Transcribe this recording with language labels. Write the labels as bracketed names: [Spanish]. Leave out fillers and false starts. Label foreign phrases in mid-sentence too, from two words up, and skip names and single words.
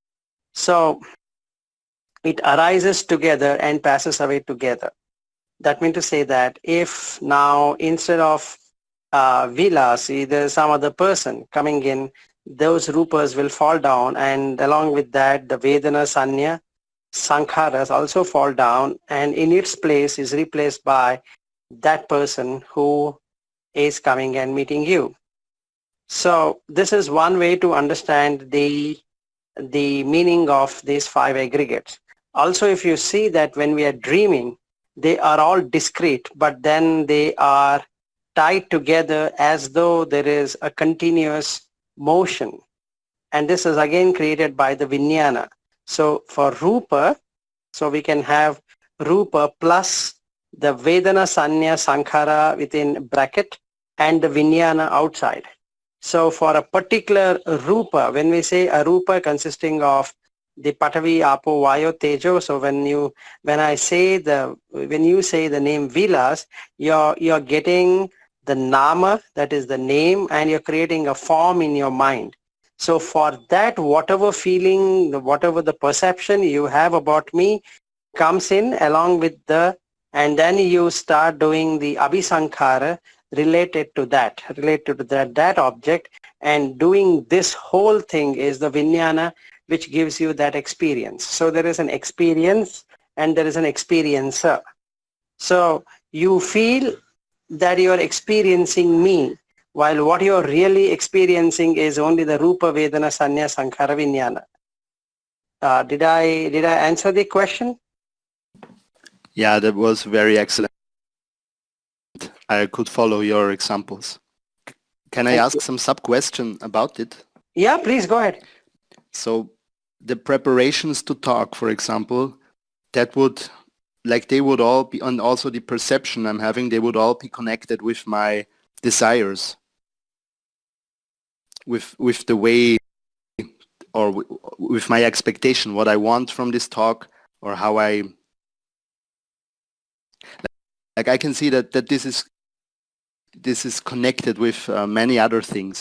[English] So it arises together and passes away together. That means to say that if now instead of vilas, either some other person coming in, those rupas will fall down, and along with that the [Pali] vedana, sanya, sankharas [English] also fall down, and in its place is replaced by that person who is coming and meeting you. So this is one way to understand the meaning of these five aggregates. Also, if you see that when we are dreaming, they are all discrete, but then they are tied together as though there is a continuous motion. And this is again created by the vijnana. So for rupa, so we can have rupa plus the [Pali] vedana, sanya, sankhara [English] within bracket and the vijnana outside. So for a particular rupa, when we say a rupa consisting of the [Pali] patavi, apo, vayo, tejo, [English] so when you say the name vilas, you're getting the nama, that is the name, and you're creating a form in your mind. So for that, whatever feeling, whatever the perception you have about me comes in along with and then you start doing the abhisankhara related to that object, and doing this whole thing is the vijnana which gives you that experience. So there is an experience and there is an experiencer. So you feel that you are experiencing me, while what you are really experiencing is only the [Pali] rupa, vedana, sanya, sankhara, vijnana. [English] Did I answer the question? Yeah, that was very excellent. I could follow your examples. Can I ask some sub-question about it? Yeah, please go ahead. So the preparations to talk, for example, that would, like they would all be, and also the perception I'm having, they would all be connected with my desires, with the way, or with my expectation, what I want from this talk, or how I, like I can see that this is connected with many other things.